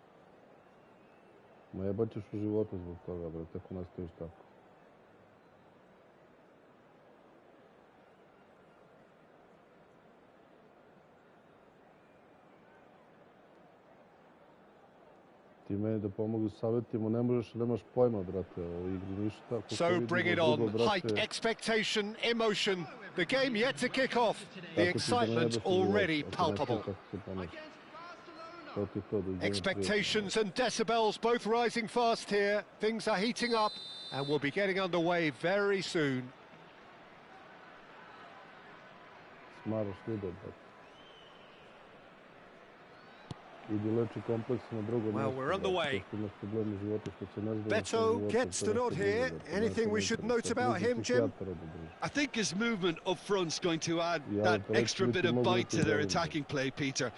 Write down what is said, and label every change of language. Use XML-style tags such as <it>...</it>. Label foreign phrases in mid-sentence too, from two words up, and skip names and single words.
<hr>Ma jebat ćeš u životu zbog toga, brate, ako nastaviš tako. Ti meni da pomogu savjetima, ne možeš, nemaš pojma, brate, o igri ništa.</hr> <en>So bring it on, hike expectation, emotion, the game yet to kick off, the excitement already palpable. Expectations and decibels both rising fast here, things are heating up and we'll be getting underway very soon.</en> <hr>Smaraš ljude, brate.</hr> <en>Well, we're underway. Beto gets the nod here. Anything we should note about him, Jim? I think his movement up front's going to add that extra bit of bite to their attacking play, Peter.</en>